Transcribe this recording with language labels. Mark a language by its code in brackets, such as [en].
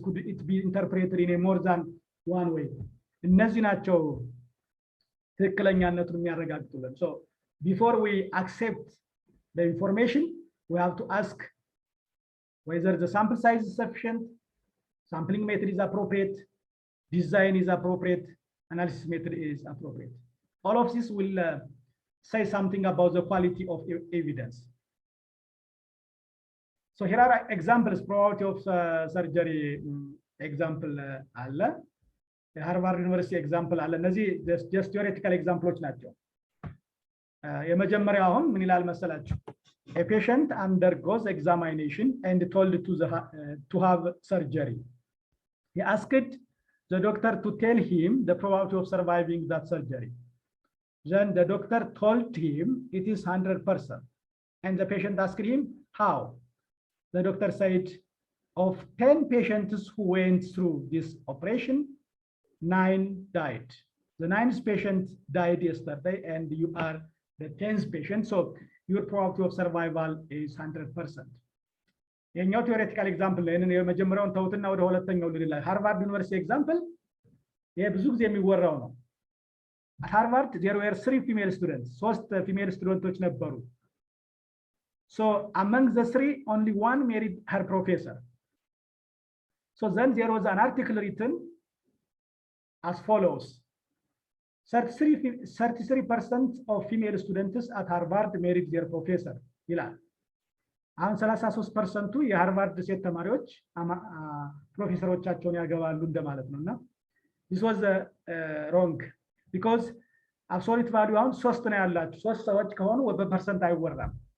[en] Could it be interpreted in a more than one way? [am] እነዚህ ናቸው ትክክለኛነቱን የሚያረጋግጡልን። [en] So before we accept the information, we have to ask whether the sample size is sufficient, sampling method is appropriate, design is appropriate, analysis method is appropriate. All of this will say something about the quality of evidence. So here are examples, probability of surgery example [am] አለ፣ የሃርቫርድ ዩኒቨርሲቲ ኤግዛምፕል አለ። እነዚህ [en] just theoretical examples [am] ናቸው። የመጀመሪያው አሁን ምን ይላል መሰላችሁ? [en] A patient undergoes examination and told to have surgery. He asked the doctor to tell him the probability of surviving that surgery. Then the doctor told him it is 100%. And the patient asked him how. The doctor said, of 10 patients who went through this operation, 9 died. The 9th patient died yesterday, and you are the 10th patient. So your probability of survival is 100%. [am] የኛው ቲዮሬቲካል ኤግዛምፕል ላይ ነው። የመጀመሪያውን ተውትና ወደ ሁለተኛው ልላ ሃርቫርድ ዩኒቨርሲቲ ኤግዛምፕል ይሄ ብዙ ጊዜ የሚወራው ነው። ሃርቫርድ [en] there were 3 female students, [am] 3 female ስቱደንቶች ነበሩ። [en] So among the 3, only one married her professor. So then there was an article written as follows: 33% of female students at Harvard married their professor. [am] ይላል። አሁን 33% የሃርቫርድ ሴት ተማሪዎች ፕሮፌሰሮቻቸውን ያገባሉ እንደማለት ነውና [en] this was wrong because absolute value [am] አሁን 3 ነው ያላችሁ። 3 ሰዎች ከሆኑ በፐርሰንት አይወራም።